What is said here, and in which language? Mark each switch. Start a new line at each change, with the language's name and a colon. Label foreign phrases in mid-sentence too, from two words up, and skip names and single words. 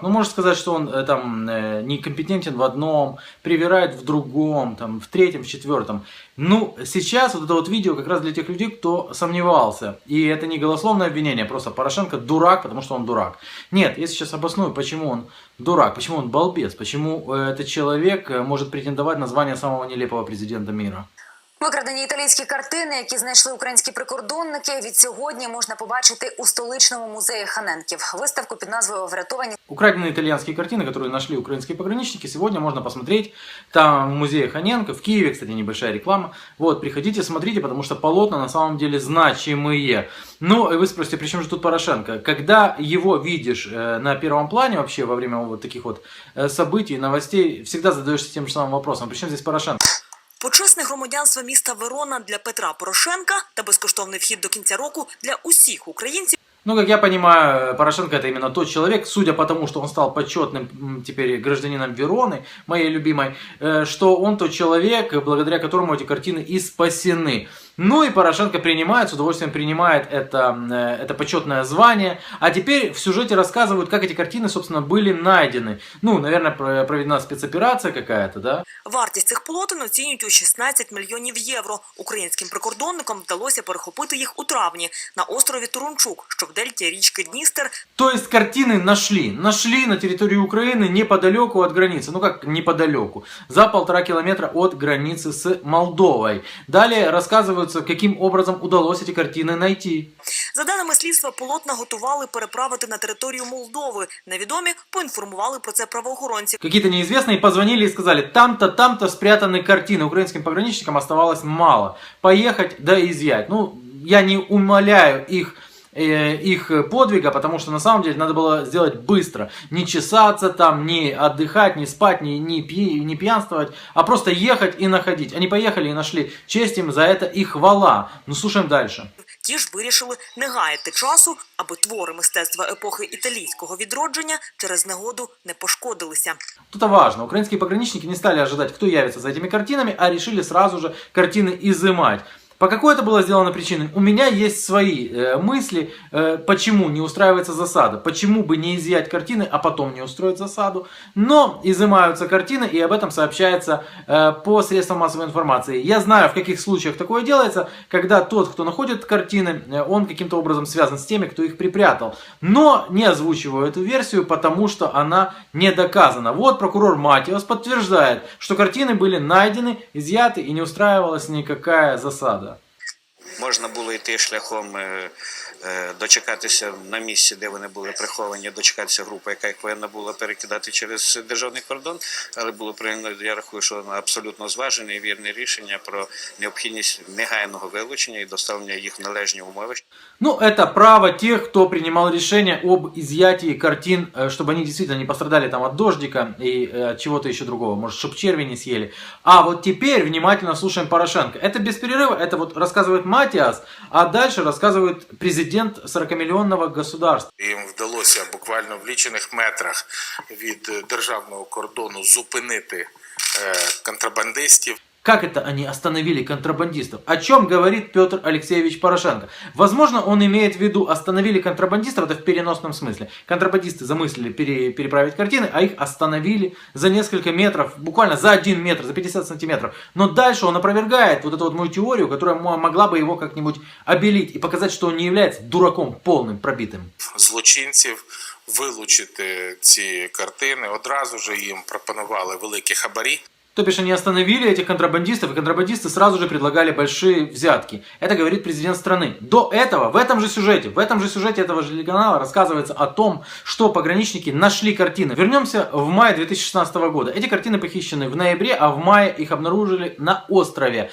Russian: Ну, можешь сказать, что он некомпетентен в одном, привирает в другом, там, в третьем, в четвертом. Ну, сейчас вот это вот видео как раз для тех людей, кто сомневался. И это не голословное обвинение, просто Порошенко дурак, потому что он дурак. Нет, я сейчас обосную, почему он дурак, почему он балбес, почему этот человек может претендовать на звание самого нелепого президента мира.
Ukrainian: Викрадені італійські картини, які знайшли українські прикордонники, від сьогодні можна побачити у столичному музеї Ханенків. Виставку під назвою «Врятовані».
Russian: Украденные итальянские картины, которые нашли украинские пограничники, сегодня можно посмотреть там в музее Ханенко, в Киеве, кстати, небольшая реклама. Вот, приходите, смотрите, потому что полотна на самом деле значимые. Ну, и вы спросите, при чем же тут Порошенко? Когда его видишь на первом плане вообще во время вот таких вот событий, новостей, всегда задаешься тем же самым вопросом, при чем здесь Порошенко?
Ukrainian: Почесне громадянство міста Верона для Петра Порошенка та безкоштовний вхід до кінця року для усіх українців.
Russian: Ну, как я понимаю, Порошенко это именно тот человек, судя по тому, что он стал почетным теперь гражданином Вероны, моей любимой, что он тот человек, благодаря которому эти картины и спасены. Ну и Порошенко принимает, с удовольствием принимает это почетное звание. А теперь в сюжете рассказывают, как эти картины, собственно, были найдены. Ну, наверное, проведена спецоперация какая-то, да?
Ukrainian: Вартість цих полотен оцінюють у 16 мільйонів євро. Українським прикордонникам вдалося перехопити їх у травні на острові Турунчук, що в дельті річки Дністер.
Russian: То есть картины нашли на территории Украины неподалеку от границы. Ну как неподалеку? За 1,5 километра от границы с Молдовой. Далее рассказываются, каким образом удалось эти картины найти.
Ukrainian: За даними слідства, полотна готували переправити на територію Молдови. Невідомі поінформували про це правоохоронців.
Russian: Какие-то неизвестные позвонили и сказали, там-то спрятаны картины. Украинским пограничникам оставалось мало. Поехать да изъять. Ну, я не умаляю их подвига, потому что на самом деле надо было сделать быстро. Не чесаться там, не отдыхать, не спать, не пьянствовать, а просто ехать и находить. Они поехали и нашли. Честь им за это и хвала. Ну, слушаем дальше.
Ukrainian: Ті ж вирішили не гаяти часу, аби твори мистецтва епохи італійського відродження через негоду не пошкодилися.
Russian: Тут важно. Украинские пограничники не стали ожидать, кто явится за этими картинами, а решили сразу же картины изымать. По какой это было сделано причине? У меня есть свои мысли, почему не устраивается засада, почему бы не изъять картины, а потом не устроить засаду. Но изымаются картины, и об этом сообщается по средствам массовой информации. Я знаю, в каких случаях такое делается, когда тот, кто находит картины, он каким-то образом связан с теми, кто их припрятал. Но не озвучиваю эту версию, потому что она не доказана. Вот прокурор Матиос подтверждает, что картины были найдены, изъяты и не устраивалась никакая засада.
Ukrainian: Можна було йти шляхом дочекатися на місці, де вони були приховані, дочекатися групи, яка їх повинна була перекидати через державний кордон, але було прийнято, я рахую, що абсолютно зважене і вірне рішення про необхідність негайного вилучення і доставлення їх в належні умови.
Russian: Ну, это право тех, кто принимал решение об изъятии картин, чтобы они действительно не пострадали там от дождика и от чего-то еще другого, может, чтобы черви не съели. А вот теперь внимательно слушаем Порошенко. Это без перерыва, это вот рассказывает Матиас, а дальше рассказывает президент 40-миллионного государства.
Ukrainian: Їм вдалося буквально в лічених метрах від державного кордону зупинити контрабандистів.
Russian: Как это они остановили контрабандистов? О чем говорит Петр Алексеевич Порошенко? Возможно, он имеет в виду остановили контрабандистов, это в переносном смысле. Контрабандисты замыслили переправить картины, а их остановили за несколько метров, буквально за 1 метр, за 50 сантиметров. Но дальше он опровергает вот эту вот мою теорию, которая могла бы его как-нибудь обелить и показать, что он не является дураком полным, пробитым.
Ukrainian: Злочинців вилучити ці картини, одразу ж їм пропонували великі хабарі.
Russian: То бишь они остановили этих контрабандистов, и контрабандисты сразу же предлагали большие взятки. Это говорит президент страны. До этого, в этом же сюжете этого же телеканала рассказывается о том, что пограничники нашли картины. Вернемся в мае 2016 года. Эти картины похищены в ноябре, а в мае их обнаружили на острове.